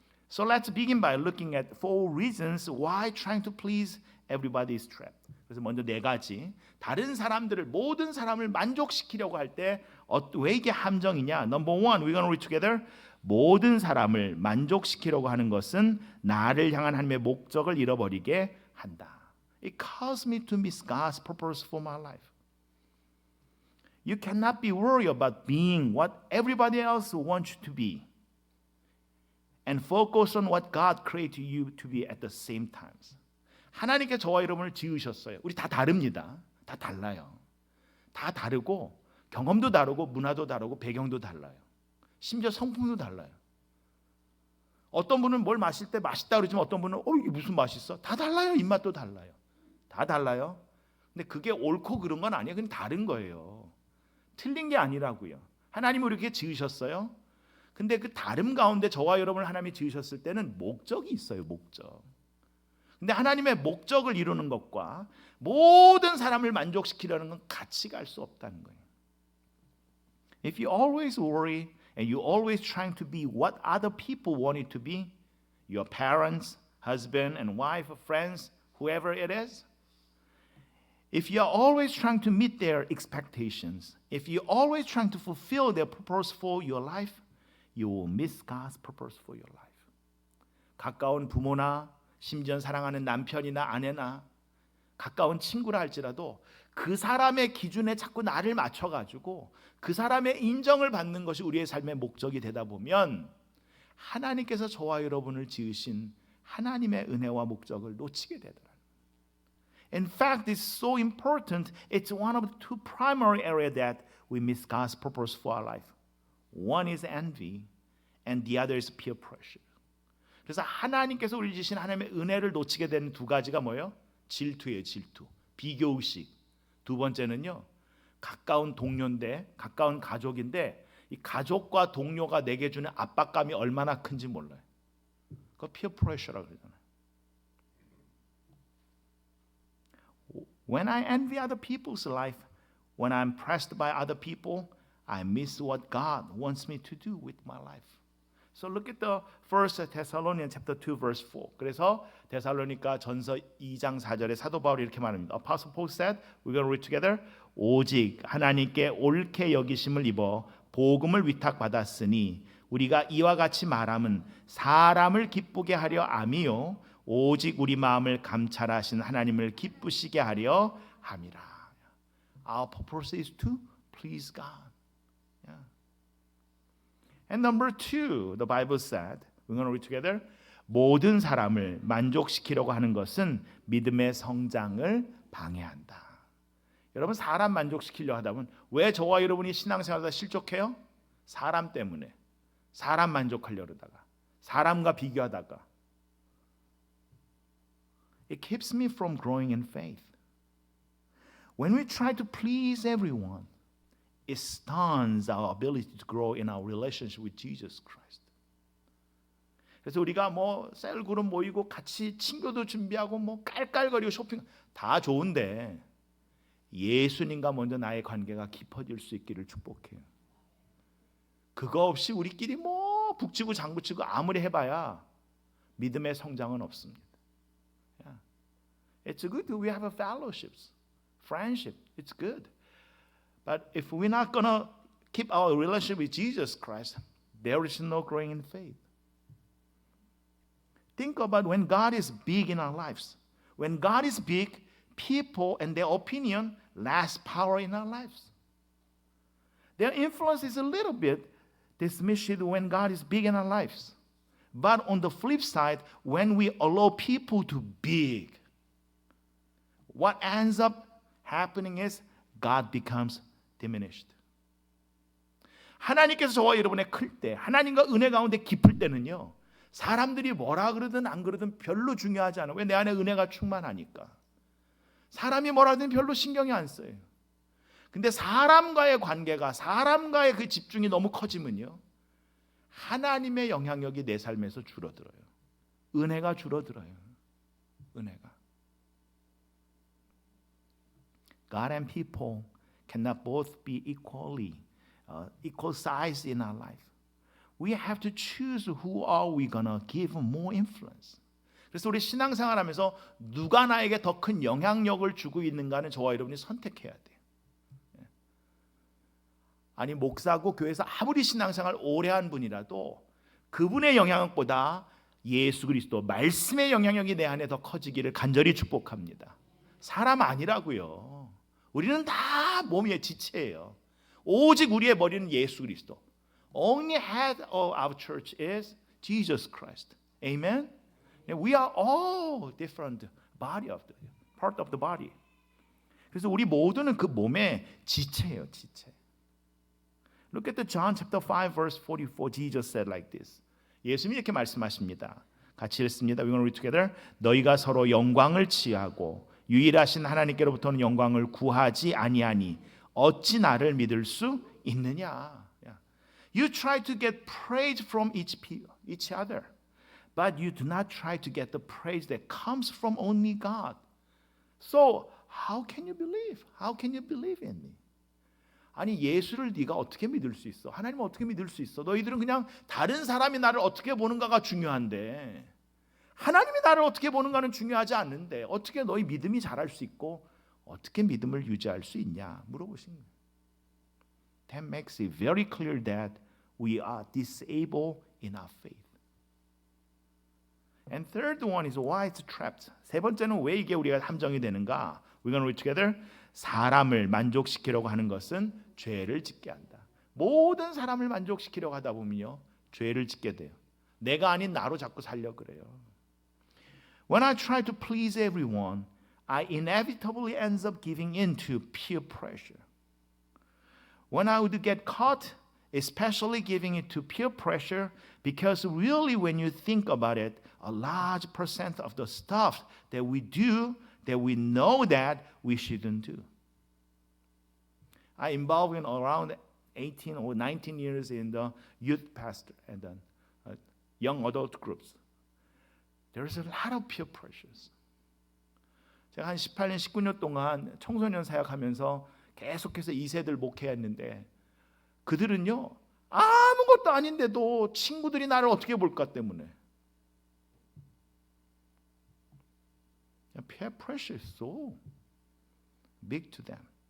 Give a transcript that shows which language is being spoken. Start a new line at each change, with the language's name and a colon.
English: So let's begin by looking at 4 reasons why trying to please everybody is trapped.
Korean: 그래서 먼저 4가지 다른 사람들을 모든 사람을 만족시키려고 할 때 왜 이게 함정이냐?
English: Number 1, we're going to read together.
Korean: 모든 사람을 만족시키려고 하는 것은 나를 향한 하나님의 목적을 잃어버리게 한다.
English: It caused me to miss God's purpose for my life. You cannot be worried about being what everybody else wants you to be and focus on what God created you to be at the same time.
Korean: 하나님께 저와 여러분을 지으셨어요. 우리 다 다릅니다. 다 달라요. 다 다르고 경험도 다르고 문화도 다르고 배경도 달라요. 심지어 성품도 달라요. 어떤 분은 뭘 마실 때 맛있다 그러지만 어떤 분은 이게 무슨 맛있어? 다 달라요. 입맛도 달라요. 다 달라요. 근데 그게 옳고 그런 건 아니에요. 그냥 다른 거예요. 틀린 게 아니라고요. 하나님이 이렇게 지으셨어요. 근데 그 다름 가운데 저와 여러분을 하나님이 지으셨을 때는 목적이 있어요. 목적. 근데 하나님의 목적을 이루는 것과 모든 사람을 만족시키려는 건 같이 갈 수 없다는 거예요.
English: If you always worry and you always trying to be what other people want you to be, your parents, husband and wife, friends, whoever it is, if you are always trying to meet their expectations, if you're always trying to fulfill their purpose for your life, you will miss God's purpose for your life.
Korean: 가까운 부모나 심지어 사랑하는 남편이나 아내나 가까운 친구라 할지라도 그 사람의 기준에 자꾸 나를 맞춰가지고 그 사람의 인정을 받는 것이 우리의 삶의 목적이 되다 보면 하나님께서 저와 여러분을 지으신 하나님의 은혜와 목적을 놓치게 되더라고요.
English: In fact, it's so important. It's one of the 2 primary areas that we miss God's purpose for our life. One is envy, and the other is peer pressure.
Korean: 그래서 하나님께서 우리 주신 하나님의 은혜를 놓치게 되는 2가지가 뭐예요? 질투예요, 질투. 비교의식. 2번째는요. 가까운 동료인데, 가까운 가족인데 이 가족과 동료가 내게 주는 압박감이 얼마나 큰지 몰라요. 그거 peer pressure라고 그러잖아요.
English: When I envy other people's life, when I'm impressed by other people, I miss what God wants me to do with my life. So look at the First Thessalonians chapter 2 verse 4.
Korean: 그래서 데살로니가 전서 2장 4절에 사도 바울이 이렇게 말합니다.
English: Apostle Paul said, we're going to read together.
Korean: 오직 하나님께 옳게 여기심을 입어 복음을 위탁받았으니 우리가 이와 같이 말함은 사람을 기쁘게 하려 함이요 오직 우리 마음을 감찰하신 하나님을 기쁘시게 하려 함이라.
English: Our purpose is to please God. Yeah. And number 2, the Bible said, we're going to read together.
Korean: 모든 사람을 만족시키려고 하는 것은 믿음의 성장을 방해한다. 여러분 사람 만족시키려 하다 보면 왜 저와 여러분이 신앙생활하다 실족해요? 사람 때문에. 사람 만족하려 그러다가 사람과 비교하다가
English: It keeps me from growing in faith. When we try to please everyone, it stunts our ability to grow in our relationship with Jesus Christ.
Korean: 그래서 우리가 뭐 셀그룹 모이고 같이 친교도 준비하고 뭐 깔깔거리고 쇼핑 다 좋은데 예수님과 먼저 나의 관계가 깊어질 수 있기를 축복해요. 그거 없이 우리끼리 뭐 북치고 장구치고 아무리 해봐야 믿음의 성장은 없습니다.
English: It's good that we have a fellowships, friendship. It's good. But if we're not going to keep our relationship with Jesus Christ, there is no growing in faith. Think about when God is big in our lives. When God is big, people and their opinion less power in our lives. Their influence is a little bit diminished when God is big in our lives. But on the flip side, when we allow people to be big, what ends up happening is God becomes diminished.
Korean: 하나님께서 저와 여러분의 클 때, 하나님과 은혜 가운데 깊을 때는요, 사람들이 뭐라 그러든 안 그러든 별로 중요하지 않아. 왜? 내 안에 은혜가 충만하니까. 사람이 뭐라 하든 별로 신경이 안 써요. 근데 사람과의 관계가, 사람과의 그 집중이 너무 커지면요, 하나님의 영향력이 내 삶에서 줄어들어요. 은혜가 줄어들어요. 은혜가.
English: God and people cannot both be equal size in our life. We have to choose who are we gonna give more influence.
Korean: 그래서 우리 신앙생활하면서 누가 나에게 더 큰 영향력을 주고 있는가는 저와 여러분이 선택해야 돼요. 아니 목사고 교회에서 아무리 신앙생활 오래 한 분이라도 그분의 영향력보다 예수 그리스도 말씀의 영향력이 내 안에 더 커지기를 간절히 축복합니다. 사람 아니라고요. 우리는 다 몸의 지체예요. 오직 우리의 머리는 예수 그리스도.
English: Only head of our church is Jesus Christ. Amen. We are all different body of the part of the body.
Korean: 그래서 우리 모두는 그 몸의 지체예요, 지체.
English: Look at the John chapter 5 verse 44. Jesus said like this.
Korean: 예수님이 이렇게 말씀하십니다. 같이 읽습니다.
English: We're going to read together.
Korean: 너희가 서로 영광을 취하고 유일하신 하나님께로부터는 영광을 구하지 아니하니 어찌 나를 믿을 수 있느냐?
English: You try to get praise from each other, but you do not try to get the praise that comes from only God. So how can you believe? How can you believe in me?
Korean: 아니 예수를 네가 어떻게 믿을 수 있어? 하나님을 어떻게 믿을 수 있어? 너희들은 그냥 다른 사람이 나를 어떻게 보는가가 중요한데 하나님이 나를 어떻게 보는가는 중요하지 않는데 어떻게 너희 믿음이 자랄 수 있고 어떻게 믿음을 유지할 수 있냐 물어보신 거예요.
English: That makes it very clear that we are disabled in our faith. And third one is why it's trapped.
Korean: 세 번째는 왜 이게 우리가 함정이 되는가?
English: We're going to read together.
Korean: 사람을 만족시키려고 하는 것은 죄를 짓게 한다. 모든 사람을 만족시키려고 하다 보면요, 죄를 짓게 돼요. 내가 아닌 나로 자꾸 살려 그래요.
English: When I try to please everyone, I inevitably ends up giving in to peer pressure. When I would get caught, especially giving it to peer pressure, because really when you think about it, a large percent of the stuff that we do, that we know that we shouldn't do. I involved in around 18 or 19 years in the youth pastor and then young adult groups. There's a lot of peer pressures.
Korean: 제가 한 18년, 19년 동안 청소년 사역하면서 계속해서 2세들 목회했는데 그들은요 아무것도 아닌데도 친구들이 나를 어떻게 볼까 때문에
English: peer pressure is so big to them.